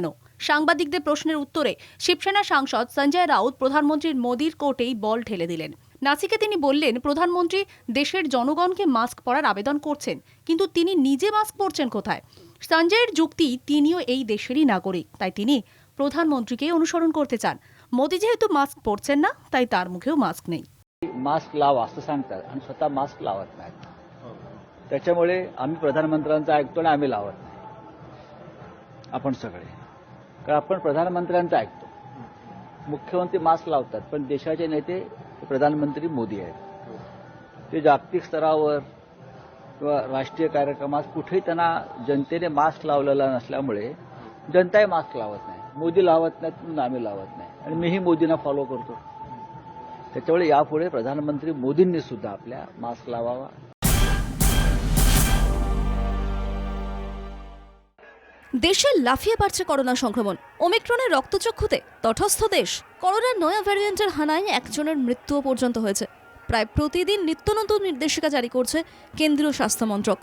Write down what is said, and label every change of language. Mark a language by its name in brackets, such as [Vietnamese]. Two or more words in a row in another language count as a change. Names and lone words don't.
[Bangla] সাংবাদিকদের প্রশ্নের উত্তরে শিবসেনা সাংসদ সঞ্জয় রাউত প্রধানমন্ত্রীর মোদীর কোর্টেই বল ঠেলে দিলেন। নাসিকে তিনি বললেন, প্রধানমন্ত্রী দেশের জনগণকে মাস্ক পরার আবেদন করছেন, কিন্তু তিনি নিজে মাস্ক পরছেন কোথায়? সঞ্জয়ের যুক্তি, তিনিও এই দেশেরই নাগরিক, তাই তিনি প্রধানমন্ত্রীকেই অনুসরণ করতে চান। মোদী যেহেতু মাস্ক পরছেন না, তাই তার মুখেও মাস্ক নাই। [Marathi] मास्क लावा असं सांगतात आणि स्वतः मास्क लावत नाहीत. त्याच्यामुळे आम्ही प्रधानमंत्र्यांचं ऐकतो आणि आम्ही लावत नाही. आपण सगळे, कारण आपण प्रधानमंत्र्यांचं ऐकतो. मुख्यमंत्री मास्क लावतात, पण देशाचे नेते प्रधानमंत्री मोदी आहेत. ते जागतिक स्तरावर किंवा राष्ट्रीय कार्यक्रमात कुठेही त्यांना जनतेने मास्क लावलेला नसल्यामुळे जनताही मास्क लावत नाही. मोदी लावत नाहीत म्हणून आम्ही लावत नाही, आणि मीही मोदींना फॉलो करतो. त्याच्यामुळे यापुढे प्रधानमंत्री मोदींनी सुद्धा आपल्या मास्क लावावा. [Bangla] দেশে লাফিয়ে বাড়ছে করোনা সংক্রমণ। ওমিক্রনের রক্তচক্ষুতে তটস্থ দেশ। করোনার নয়া ভ্যারিয়েন্টের হানায় একজনের মৃত্যুও পর্যন্ত হয়েছে। প্রায় প্রতিদিন নিত্য নতুন নির্দেশিকা জারি করছে কেন্দ্রীয় স্বাস্থ্য মন্ত্রক।